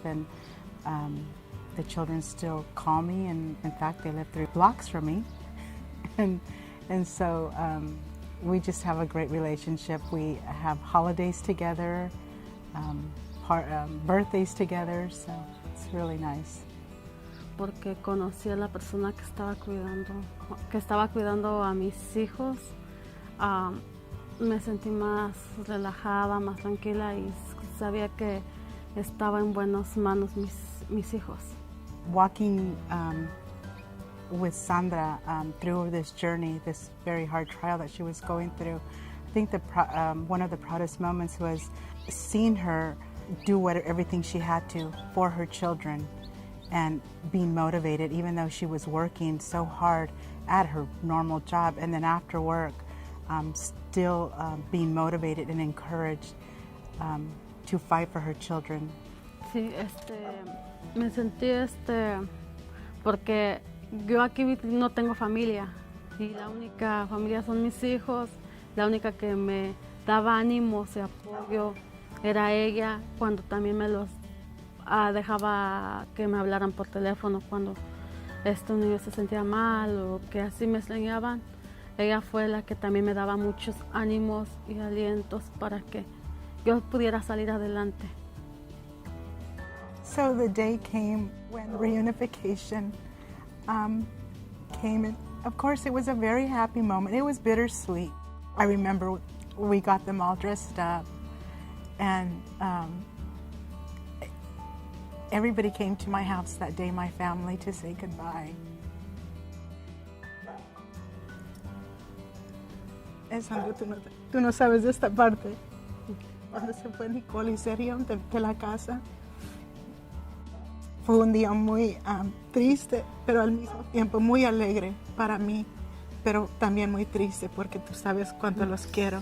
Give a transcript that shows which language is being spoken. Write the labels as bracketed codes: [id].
[en] And the children still call me, and in fact, they live 3 blocks from me. and so we just have a great relationship. We have holidays together, birthdays together, so it's really nice. [es] Porque conocí a la persona que estaba cuidando a mis hijos. Me sentí más relajada, más tranquila y sabía que estaba en buenas manos mis hijos. [en] Walking with Sandra through this journey, this very hard trial that she was going through, I think one of the proudest moments was seeing her do everything she had to for her children and being motivated, even though she was working so hard at her normal job, and then after work, still being motivated and encouraged to fight for her children. [es] Sí, me sentí porque yo aquí no tengo familia y la única familia son mis hijos, la única que me daba ánimos y apoyo era ella, cuando también me los dejaba que me hablaran por teléfono cuando estos niños se sentían mal o que así me extrañaban. Ella fue la que también me daba muchos ánimos y alientos para que yo pudiera salir adelante. [en] So the day came when reunification came, and of course it was a very happy moment. It was bittersweet. I remember we got them all dressed up, and everybody came to my house that day, my family, to say goodbye. [es] Sandra, tú no sabes de esta parte. Cuando se fue Nicole y Sergio de la casa, fue un día muy triste, pero al mismo tiempo muy alegre para mí, pero también muy triste porque tú sabes cuánto los quiero.